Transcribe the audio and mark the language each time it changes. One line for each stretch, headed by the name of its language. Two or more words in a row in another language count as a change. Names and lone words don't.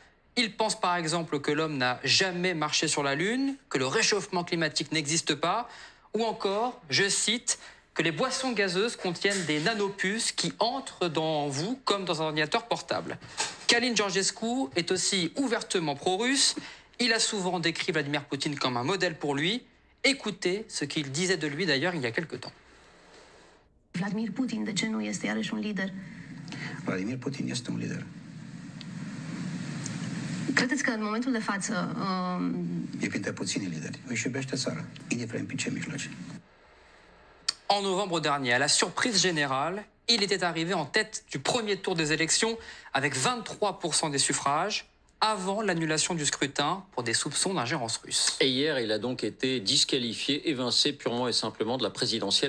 French: Il pense par exemple que l'homme n'a jamais marché sur la Lune, que le réchauffement climatique n'existe pas, ou encore, je cite, que les boissons gazeuses contiennent des nanopuces qui entrent dans vous comme dans un ordinateur portable. Calin Georgescu est aussi ouvertement pro-russe. Il a souvent décrit Vladimir Poutine comme un modèle pour lui. Écoutez ce qu'il disait de lui d'ailleurs il y a quelque temps.
Romanian: Vladimir Putin, de ce nu este iarăși un lider? Vladimir Putin este un lider. Credeți că în momentul de față... E printre puțini lideri. Își iubește țara, indiferent prin ce mijloace.
French: En novembre dernier, à la surprise générale, il était arrivé en tête du premier tour des élections avec 23% des suffrages avant l'annulation du scrutin pour des soupçons d'ingérence russe. Et hier, il a donc été disqualifié, évincé purement et simplement de la présidentielle.